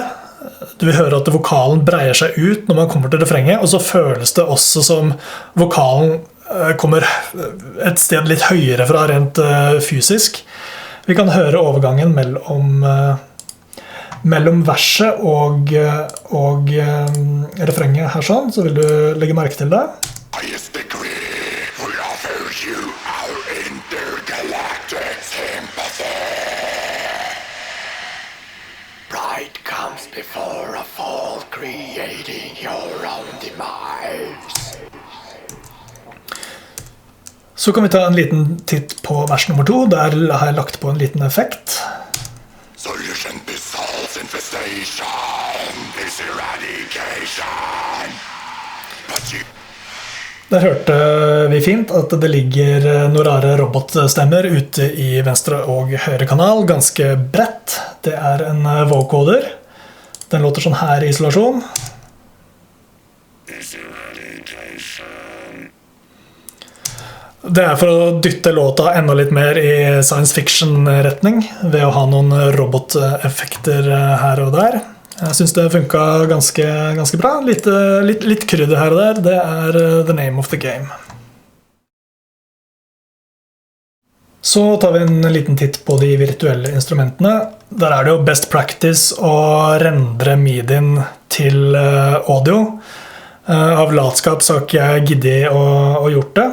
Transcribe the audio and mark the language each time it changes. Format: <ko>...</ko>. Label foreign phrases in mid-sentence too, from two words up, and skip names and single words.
<no>Du vil høre at vokalen breier seg ut når man kommer til refrenget, og så føles det også som vokalen kommer et sted litt høyere fra rent fysisk. Vi kan høre overgangen mellom verset og refrenget her sånn, så vil du legge merke til det.</no> <en>Before a fall, creating your own demise.</en> <no>Så kan vi ta en liten titt på vers nummer 2. Der har jeg lagt på en liten effekt.</no> <en>Solution dissolves infestation, is eradication. But you...</en> <no>Der hørte vi fint at det ligger noen rare robotstemmer ute I venstre og høyre kanal, ganske bredt. Det en vocoder. Den låter sånn her I isolasjon. Det for å dytte låta enda litt mer I</no> <en>science fiction-</en> <no>retning, ved å ha noen roboteffekter her og der. Jeg synes det funket ganske bra. Litt krydder her og der. Det</no> <en>the name of the game.</en> <no>Så tar vi en liten titt på de virtuelle instrumentene. Der det jo</no> <en>best practice</en> <no>å rendre midien til audio. Av latskap så har ikke jeg giddet å gjort det.</no>